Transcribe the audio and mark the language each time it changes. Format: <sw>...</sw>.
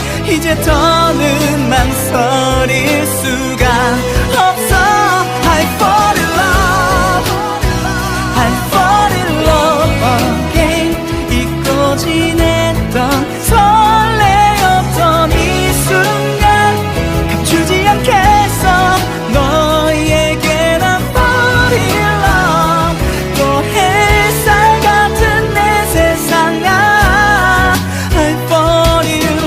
<ko>이제 더는 망설일 수가 없어.</ko> <en>I fall in love I fall in love again.</en> <ko>잊고 지냈던 설레었던 이 순간 감추지 않겠어. 너에게 난</ko> <en>fall in love.</en> <ko>또 햇살 같은 내 세상아</ko> <en>I fall in</en>